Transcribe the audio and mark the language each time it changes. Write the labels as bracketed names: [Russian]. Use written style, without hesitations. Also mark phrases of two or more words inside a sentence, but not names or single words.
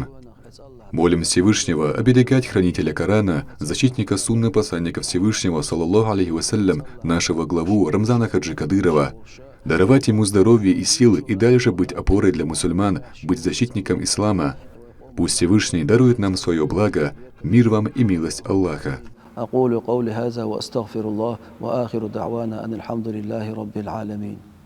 [Russian] Молим Всевышнего оберегать хранителя Корана, защитника сунны посланника Всевышнего, [Arabic] صلى الله عليه وسلم, [Russian] нашего главу Рамзана Хаджи Кадырова, даровать ему здоровье и силы и дальше быть опорой для мусульман, быть защитником ислама. Пусть Всевышний дарует нам свое благо, мир вам и милость Аллаха. [Arabic] أقول قولي هذا وأستغفر الله وآخر دعوانا أن الحمد لله رب العالمين.